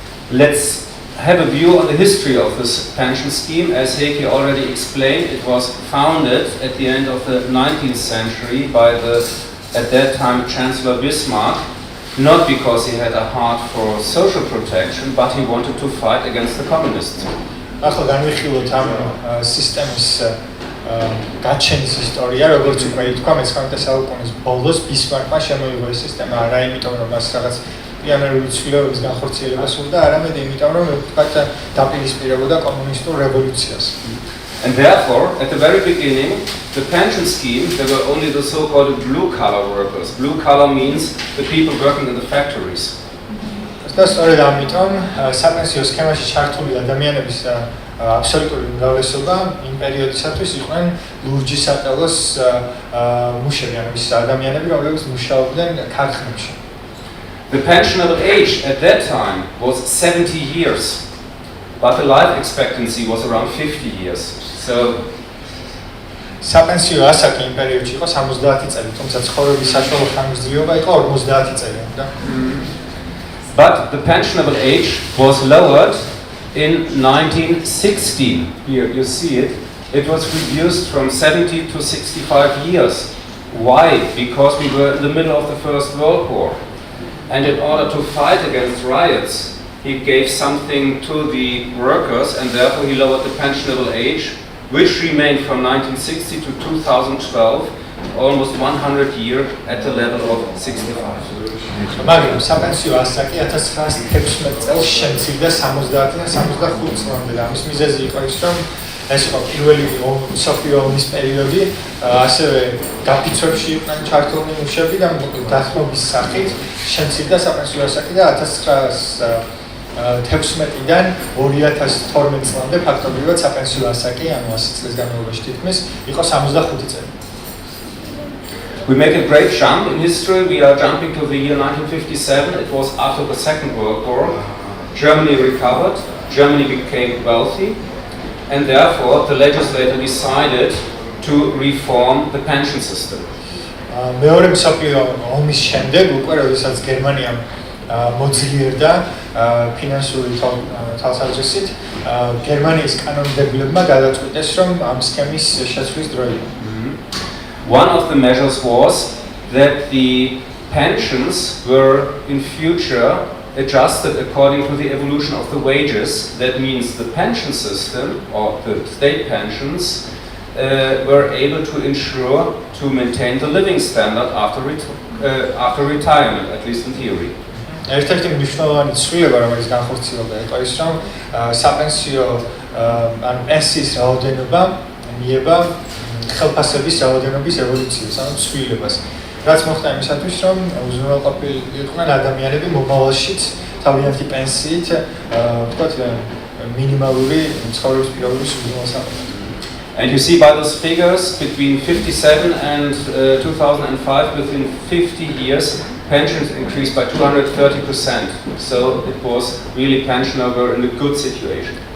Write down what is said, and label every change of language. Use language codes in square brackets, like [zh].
[en] Let's have a view on the history of this pension scheme. As Heikki already explained, it was founded at the end of the 19th century by the, at that time, Chancellor Bismarck, not because he had a heart for social protection, but he wanted to fight against the communists. [ka] ახლა განვიხილოთ ამ სისტემის გაჩენის ისტორია, როგორც უკვე ითქვა, მე-19 საუკუნის ბოლოს ბისმარკმა შემოიღო ეს სისტემა, არა იმიტომ, რომ მას რაღაც პიანერული ცვლილებების განხორციელება სურდა, არამედ იმიტომ, რომ ვთქვათ, დაპირისპირებოდა კომუნისტურ რევოლუციას. [en] And therefore, at the very beginning, the pension scheme, there were only the so-called blue-collar workers. Blue-collar means the people working in the factories. [ka] და სწორედ ამიტომ საპენსიო სქემაში ჩართული ადამიანების აბსოლუტური უმრავლესობა იმ პერიოდისათვის იყვნენ ლურჯი სატელოს მუშები, ანუ ის ადამიანები, რომლებიც მუშაობდნენ ქარხნებში. [en] The pensionable age at that time was 70 years, but the life expectancy was around 50 years. So [ka] საპენსიო ასაკი იმ პერიოდში იყო 70 წელი, თუმცა ცხოვრების საშუალო ხანგრძლივობა იყო 50 წელი. [en] But the pensionable age was lowered in 1916. Here you see it. It was reduced from 70 to 65 years. Why? Because we were in the middle of the First World War. And in order to fight against riots, he gave something to the workers, and therefore he lowered the pensionable age, which remained from 1960 to 2012, almost 100 years at the level of 65. [ka] მაგრამ საპენსიო ასაკი 1916 წელს შემცირდა 70-დან 65 წლამდე. ამის მიზეზი იყო ის, რომ ეს იყო პირველი მსოფლიო ომის პერიოდი, ასევე გაფიცვებში იყვნენ ჩართულნი მუშები და დახმობის სახით შემცირდა საპენსიო ასაკი და 1916-დან 2012 წლამდე ფაქტობრივად საპენსიო ასაკი, ანუ 100 წლის განმავლობაში თითქმის, იყო 65 წელი. [en] We make a great jump in history. We are jumping to the year 1957. It was after the Second World War. Germany recovered. Germany became wealthy. And therefore, the legislator decided to reform the pension system. [ka] მეორე მსოფლიო ომის შემდეგ, უკვე როდესაც გერმანიამ მოძლიერდა ფინანსური თვალსაზრისით, გერმანიის კანონმდებლებმა გადაწყვიტეს, რომ ამ სქემის შეცვლის დროია. [en] One of the measures was that the pensions were in future adjusted according to the evolution of the wages. That means the pension system or the state pensions were able to ensure to maintain the living standard after retirement, at least in theory. [ka] ერთ-ერთი მნიშვნელოვანი ცვლილება, რომელიც განხორციელდა, იყო ის, რომ საპენსიო ან პენსიის რაოდენობა მიება ხელფასების რაოდენობის ევოლუციას, ანუ ცვლილებას. რაც მოხდა იმისათვის, რომ უზრუნველყოფილი იყვნენ ადამიანები მომავალშიც თავიანთი პენსიით, ვთქვათ, მინიმალური ცხოვრების პირობების უზრუნველსაყოფად. [en] And you see by those figures, between 57 and 2005, within 50 years, pensions increased by 230%. So it was really pensioners were in a good situation.